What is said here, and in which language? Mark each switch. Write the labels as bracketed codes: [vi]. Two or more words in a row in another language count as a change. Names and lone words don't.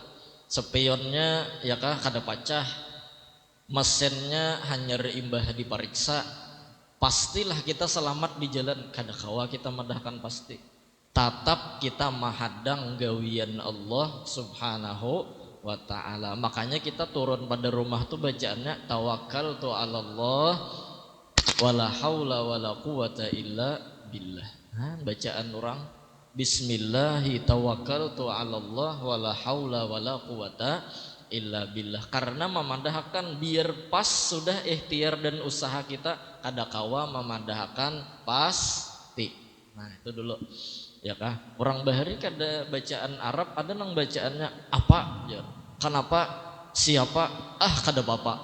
[bjn] Spionnya ya kah kada pacah, mesinnya hanya reimbah diperiksa, pastilah kita selamat di jalan. Kada kawa kita madahkan pasti. Tatap kita mahadang gawian [ar] الله سبحانه وتعالى. [bjn] Makanya kita turun pada rumah tuh bacaannya [ar] توكلت على الله ولا حول ولا قوة إلا بالله. [bjn] Bacaan orang [ar] بسم الله توكلت على الله ولا حول ولا قوة إلا بالله. [bjn] Karena memandahkan biar pas sudah ikhtiar dan usaha kita, kada kawa memandahkan pasti. Nah itu dulu. Ya kah? Orang bahari kada bacaan Arab, ada nang bacaannya apa? Ya. Kenapa? Siapa? Kada bapak.